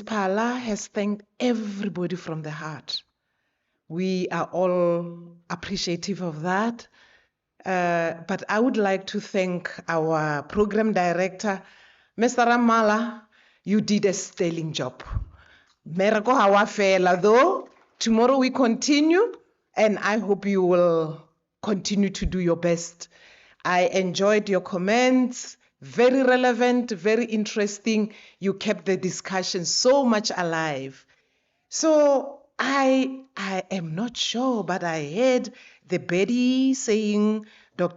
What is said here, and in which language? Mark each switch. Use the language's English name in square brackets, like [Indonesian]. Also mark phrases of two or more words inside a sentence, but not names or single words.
[English] Pala has thanked everybody from the heart. We are all appreciative of that. But I would like to thank our program director, Mr. Ramala. You did a sterling job. [Tswana] Merako hawa fela though. [English] Tomorrow we continue, and I hope you will continue to do your best. I enjoyed your comments, very relevant, very interesting. You kept the discussion so much alive. So I am not sure, but I heard the Betty saying Dr.